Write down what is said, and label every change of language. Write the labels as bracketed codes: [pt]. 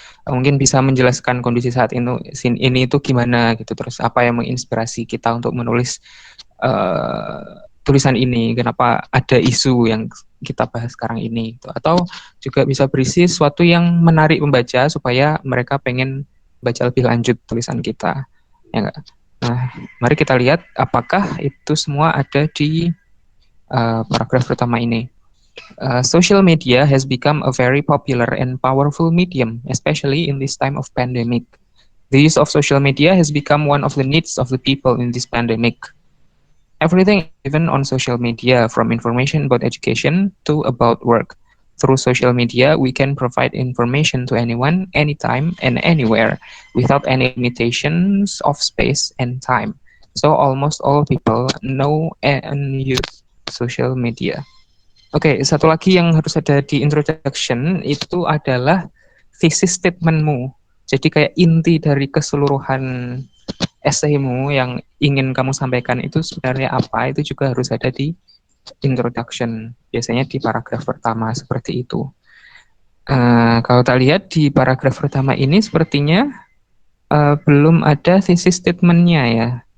[id] Mungkin bisa menjelaskan kondisi saat ini itu gimana gitu, terus apa yang menginspirasi kita untuk menulis tulisan ini, kenapa ada isu yang kita bahas sekarang ini gitu. Atau juga bisa berisi sesuatu yang menarik pembaca supaya mereka pengen baca lebih lanjut tulisan kita ya enggak? Nah, mari kita lihat apakah itu semua ada di paragraf pertama ini. [en] Social media has become a very popular and powerful medium, especially in this time of pandemic. The use of social media has become one of the needs of the people in this pandemic. Everything is given on social media, from information about education to about work. Through social media, we can provide information to anyone, anytime, and anywhere, without any limitations of space and time. So almost all people know and use social media. [id] Oke, satu lagi yang harus ada di introduction itu adalah thesis statementmu. Jadi kayak inti dari keseluruhan esaimu yang ingin kamu sampaikan itu sebenarnya apa, itu juga harus ada di introduction. Biasanya di paragraf pertama seperti itu. Kalau tak lihat di paragraf pertama ini sepertinya belum ada thesis statementnya ya.